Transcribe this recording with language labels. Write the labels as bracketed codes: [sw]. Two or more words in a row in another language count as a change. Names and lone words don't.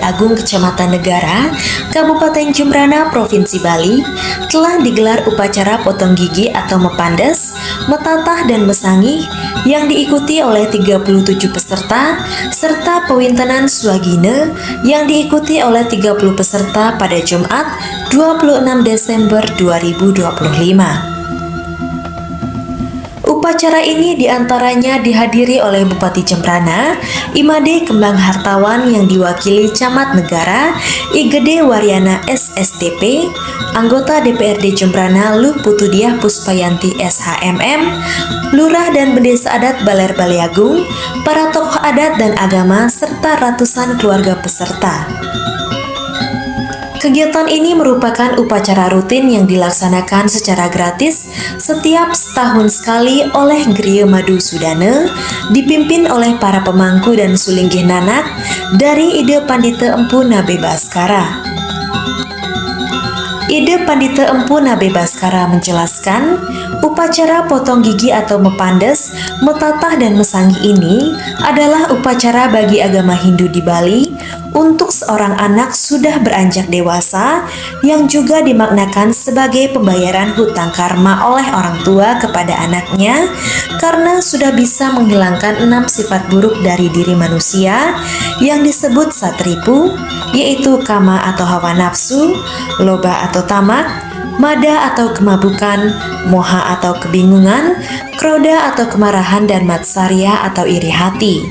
[id] Agung, Kecamatan Negara, Kabupaten Jembrana, Provinsi Bali, telah digelar upacara potong gigi atau mepandes, metatah dan mesangih yang diikuti oleh 37 peserta serta pewintenan swagina yang diikuti oleh 30 peserta pada Jumat 26 Desember 2025. Upacara ini diantaranya dihadiri oleh Bupati Jembrana, Imade Kembang Hartawan yang diwakili Camat Negara, Igede Waryana SSDP, anggota DPRD Jembrana Luh Putudiah Puspayanti SHMM, Lurah dan Pendesa Adat Baler Balai Agung, para tokoh adat dan agama, serta ratusan keluarga peserta. Kegiatan ini merupakan upacara rutin yang dilaksanakan secara gratis setiap setahun sekali oleh Griya Madusudana, dipimpin oleh para pemangku dan sulinggih nanak dari Ide Pandita Empu Nabe Baskara. Ide Pandita Empu Nabe Baskara menjelaskan, upacara potong gigi atau mepandes, metatah dan mesangih ini adalah upacara bagi agama Hindu di Bali untuk seorang anak sudah beranjak dewasa yang juga dimaknakan sebagai pembayaran hutang karma oleh orang tua kepada anaknya karena sudah bisa menghilangkan 6 sifat buruk dari diri manusia yang disebut satripu, yaitu kama atau hawa nafsu, loba atau tamak, mada atau kemabukan, moha atau kebingungan, kroda atau kemarahan, dan matsarya atau iri hati.